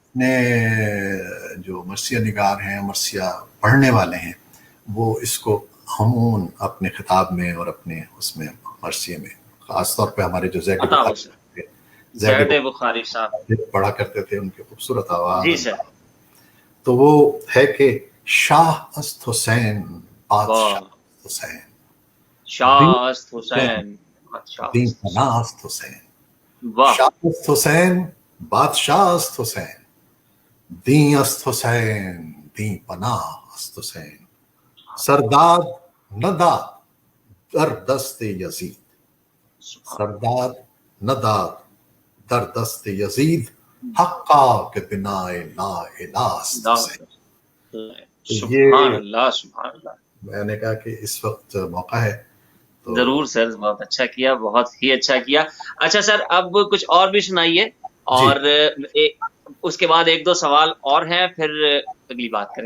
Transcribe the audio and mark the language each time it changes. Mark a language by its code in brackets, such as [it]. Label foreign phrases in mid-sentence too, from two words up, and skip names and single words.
[ur] نے جو مرثیہ نگار ہیں، مرثیہ پڑھنے والے ہیں، وہ اس کو عموماً اپنے خطاب میں اور اپنے اس میں مرثیے میں، خاص طور پہ ہمارے جو زید عطا ہو بخاری سر، تھے، زید بخاری صاحب، پڑھا کرتے تھے، ان کی خوبصورت آواز. جی سر، تو وہ ہے کہ [fa] شاہ است حسین، [ur] واہ، [fa] بادشاہ است حسین، دین شاہ است حسین، حسین، بادشاہ دین است حسین، پناہ است حسین. [ur] واہ، [fa] شاہ است حسین، بادشاہ است حسین، دین است حسین، دین پناہ است حسین. سرداد نہ داد در دست یزید، [ur] سبحان [fa] سرداد نہ داد در دست یزید، حقا کے بنا لا الہ است حسین. [ur] اللہ، تو سبحان یہ [ar] اللہ، سبحان اللہ. [ur] میں نے کہا کہ اس وقت موقع ہے تو ضرور سر، بہت اچھا کیا، بہت ہی اچھا کیا. اچھا سر، اب کچھ اور بھی سنائیے، جی. اور اس کے بعد 1-2 سوال اور ہیں، پھر اگلی بات کریں گے.